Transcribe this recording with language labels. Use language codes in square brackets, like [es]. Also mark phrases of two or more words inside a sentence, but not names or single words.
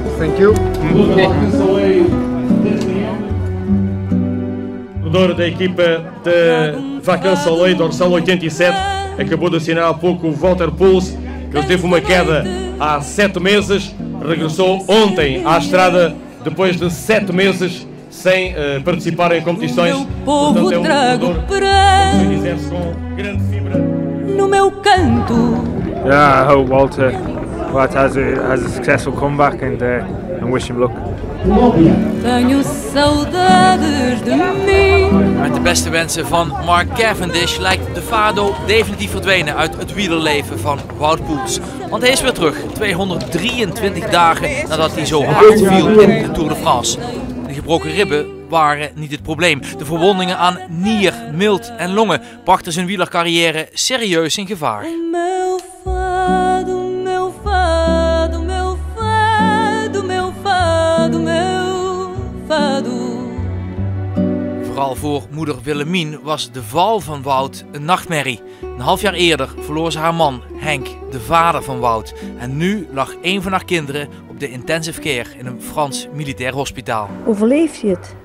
[en] Thank you. [pt] O jogador da equipa de Vacansoleil, dorsal 87, acabou de assinar há pouco o Walter Puls. Ele teve uma queda há 7 meses, regressou ontem à estrada depois de 7 meses sem participar em competições. Portanto, é um jogador que exerce com grande fibra no meu canto. [en] Yeah, I hope Walter has a successful comeback and wish him luck. [pt] Tenho saudades de mim. [nl] Met de beste wensen van Mark Cavendish lijkt de Fado definitief verdwenen uit het wielerleven van Wout Poels. Want hij is weer terug, 223 dagen nadat hij zo hard viel in de Tour de France. De gebroken ribben waren niet het probleem. De verwondingen aan nier, milt en longen brachten zijn wielercarrière serieus in gevaar. [pt] Meu fado, meu fado, meu fado, meu fado, meu fado. [nl] Vooral voor moeder Willemien was de val van Wout een nachtmerrie. Een half jaar eerder verloor ze haar man, Henk, de vader van Wout. En nu lag een van haar kinderen op de [en] intensive care [nl] in een Frans militair hospitaal. Overleeft hij het?